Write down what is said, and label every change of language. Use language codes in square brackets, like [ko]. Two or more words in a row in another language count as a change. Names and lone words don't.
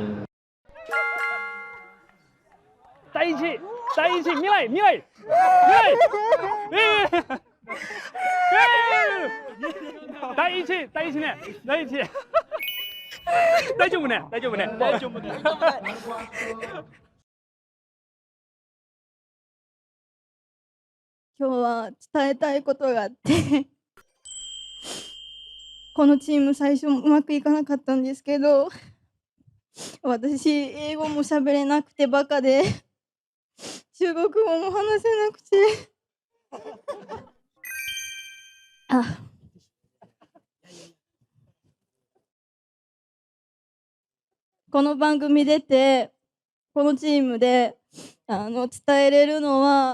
[zh] 在一起，在一起，米蕾，在一起，在一起呢，在一起。 [ja] 大丈夫ね、大丈夫ね、大丈夫ね。今日は伝えたいことがあって。このチーム最初うまくいかなかったんですけど、私英語も喋れなくてバカで、中国語も話せなくて、この番組出てこのチームで伝えれるのは。